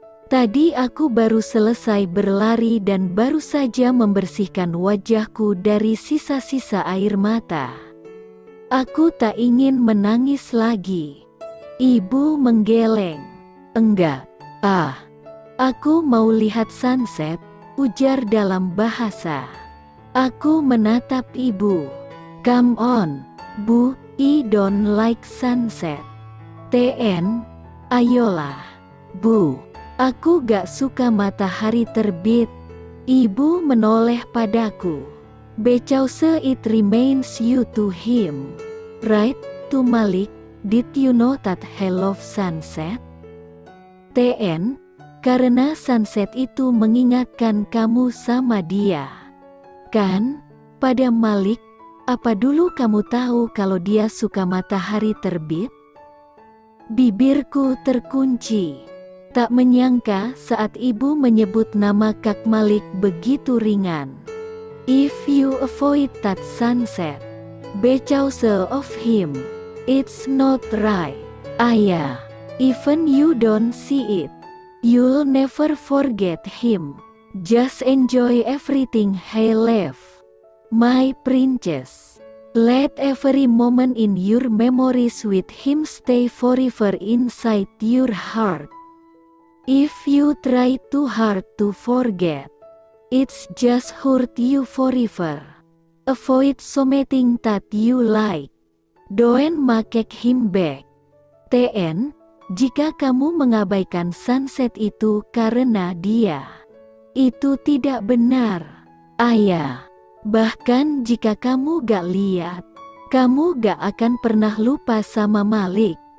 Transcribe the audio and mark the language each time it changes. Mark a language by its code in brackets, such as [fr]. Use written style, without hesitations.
[id] Tadi aku baru selesai berlari dan baru saja membersihkan wajahku dari sisa-sisa air mata. Aku tak ingin menangis lagi. Ibu menggeleng. "Enggak. Aku mau lihat sunset," ujar dalam bahasa. Aku menatap ibu. [en] "Come on, Bu, I don't like sunset." [id] "TN, ayolah." "Bu, aku gak suka matahari terbit." [en] Ibu menoleh padaku. "Because it remains you to him, right, to Malik? Did you know that he loves sunset?" [id] "TN, karena sunset itu mengingatkan kamu sama dia. Kan? Pada Malik, apa dulu kamu tahu kalau dia suka matahari terbit?" Bibirku terkunci. Tak menyangka saat ibu menyebut nama Kak Malik begitu ringan. [en] "If you avoid that sunset because of him, it's not right, Ayah. Even you don't see it, you'll never forget him. Just enjoy everything he left, my princess. Let every moment in your memories with him stay forever inside your heart. If you try too hard to forget, it's just hurt you forever. Avoid something that you like. Don't make him back." [id] "TN, jika kamu mengabaikan sunset itu karena dia, itu tidak benar, Ayah. Bahkan jika kamu gak lihat, kamu gak akan pernah lupa sama Malik.